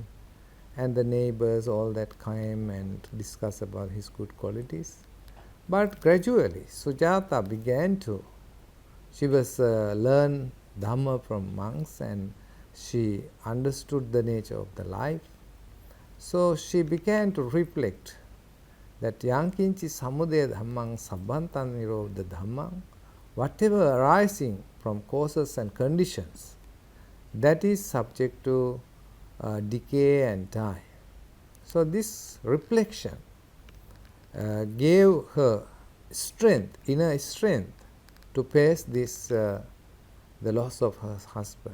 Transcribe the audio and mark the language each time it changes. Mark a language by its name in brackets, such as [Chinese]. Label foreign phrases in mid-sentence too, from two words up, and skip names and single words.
[English] And the neighbors, all that came and discussed about his good qualities. But gradually, Sujata began to, she was learned Dhamma from monks, and she understood the nature of the life. So she began to reflect that [Pali] yankinchi samudaya dhammang sabbhantan nirodha dhammang, [English] whatever arising from causes and conditions, that is subject to decay and die. So this reflection gave her strength, inner strength, to face this the loss of her husband.